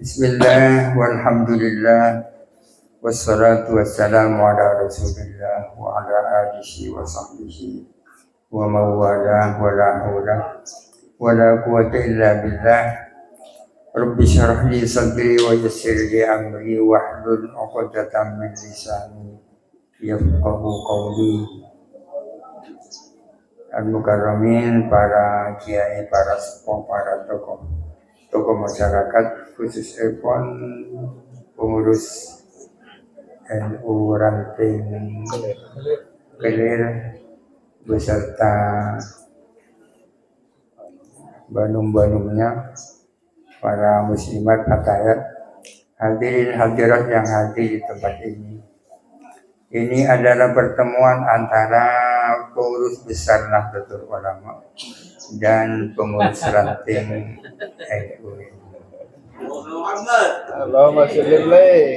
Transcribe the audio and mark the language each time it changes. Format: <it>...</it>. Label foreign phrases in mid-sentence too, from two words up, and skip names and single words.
<ar>بسم الله والحمد لله والصلاة والسلام على رسول الله وعلى آله وصحبه ومن والاه ولا حول ولا قوة إلا بالله. رب اشرح لي صدري ويسر لي أمري واحلل عقدة من لساني يفقهوا قولي.</ar> <id>Al-Mukarramin, para kiai, para sepuh, para tokoh masyarakat, khusus pengurus NU Ranting Kelir beserta banum-banumnya, para muslimat hadirat, hadirin hadirat yang hadir di tempat ini. Ini adalah pertemuan antara pengurus besar Nahdlatul Ulama dan pengurus ranting NU.</id> <ar>اللهم صل.</ar>